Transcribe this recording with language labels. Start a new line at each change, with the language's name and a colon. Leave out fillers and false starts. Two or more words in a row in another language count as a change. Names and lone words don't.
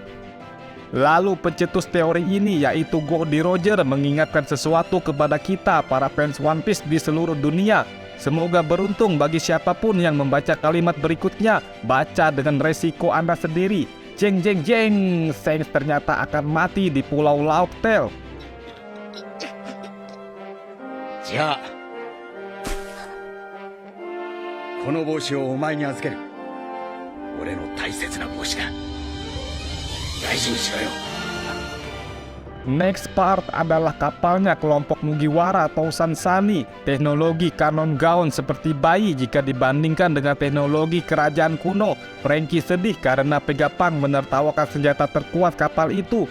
Indonesian: Lalu pencetus teori ini yaitu Goldie Roger mengingatkan sesuatu kepada kita para fans One Piece di seluruh dunia. Semoga beruntung bagi siapapun yang membaca kalimat berikutnya. Baca dengan resiko Anda sendiri. Jeng jeng jeng, Shanks ternyata akan mati di Pulau Laughtale.
Japanese: じゃあこの帽子をお前に預ける。俺の大切な帽子だ。大事にしろよ。
English: Next part
Indonesian: adalah kapalnya kelompok Mugiwara Tousan Sunny. Teknologi kanon gaun seperti bayi jika dibandingkan dengan teknologi kerajaan kuno. Franky sedih karena Vegapunk menertawakan senjata terkuat kapal itu.